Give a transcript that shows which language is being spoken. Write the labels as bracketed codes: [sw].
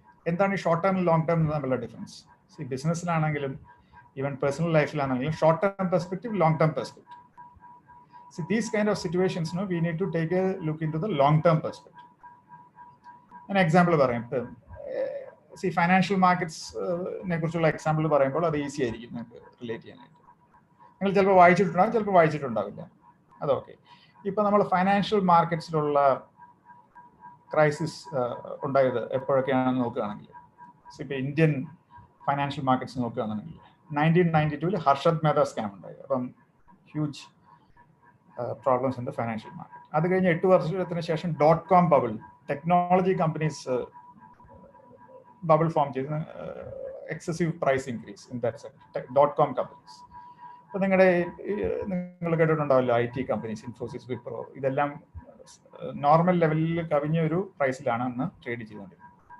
[ml] എന്താണ് ഈ short term long term തമ്മിലുള്ള ഡിഫറൻസ്? ഈ ബിസിനസ്സിലാണെങ്കിലും even personal ലൈഫിലാണെങ്കിലും short term perspective, long term perspective. [en] See, these kind of situations, no, we need to take a look into the long-term perspective. An example [ml] പറയും, see financial markets നെ കുറിച്ചുള്ള example പറയുമ്പോൾ അത് easy ആയിരിക്കും നിങ്ങൾക്ക് relate ചെയ്യാനായിട്ട്. നിങ്ങൾ ചിലപ്പോൾ വായിച്ചിട്ടുണ്ടാകും, ചിലപ്പോൾ വായിച്ചിട്ടുണ്ടാവില്ല, അതൊക്കെ. ഇപ്പം നമ്മൾ ഫൈനാൻഷ്യൽ മാർക്കറ്റ്സിലുള്ള ക്രൈസിസ് ഉണ്ടായത് എപ്പോഴൊക്കെയാണെന്ന് നോക്കുകയാണെങ്കിൽ, ഇപ്പം ഇന്ത്യൻ ഫൈനാൻഷ്യൽ മാർക്കറ്റ്സ് നോക്കുകയാണെങ്കിൽ 1992 ഹർഷദ് മേഹ്ത സ്കാം ഉണ്ടായി. [en] അപ്പം huge problems in the financial market. [ml] അത് കഴിഞ്ഞ് 8 വർഷത്തിന് ശേഷം .com bubble, technology companies bubble form ചെയ്ത് [en] excessive price increase in that sector, [ml] .com companies. അപ്പോൾ നിങ്ങൾ കേട്ടിട്ടുണ്ടാവില്ല, IT കമ്പനീസ്, ഇൻഫോസിസ്, വിപ്രോ, ഇതെല്ലാം നോർമൽ ലെവലിൽ കവിഞ്ഞ ഒരു പ്രൈസിലാണ് അന്ന് ട്രേഡ് ചെയ്തുകൊണ്ടിരുന്നത്.